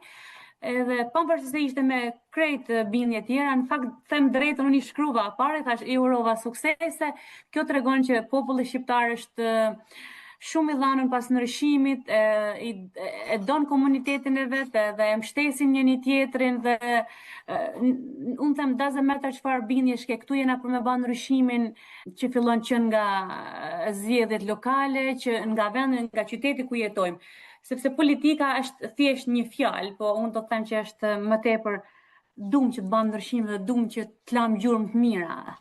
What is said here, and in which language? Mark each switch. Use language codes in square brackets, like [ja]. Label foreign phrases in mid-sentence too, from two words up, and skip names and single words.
[sq] Edhe pavarësisht se ishte me krejt bindje tjera, në fakt them drejtën, unë i shkruva apare, thash i urova suksese. Kjo tregon që populli shqiptar është shumë i dhanun pas ndryshimit, e don komunitetin e vetë dhe e mbështesin njëri tjetrin dhe unë them [en] doesn't matter [sq] çfarë bindjesh ke, këtu jena për me bën ndryshimin që fillon që nga zgjedhjet lokale, që nga vendi, nga qyteti ku jetojmë. Sepse politika është thjesht një fjalë, po unë do të them që është më tepër dum që të bën ndryshim dhe dum që të lam gjurmë të mira.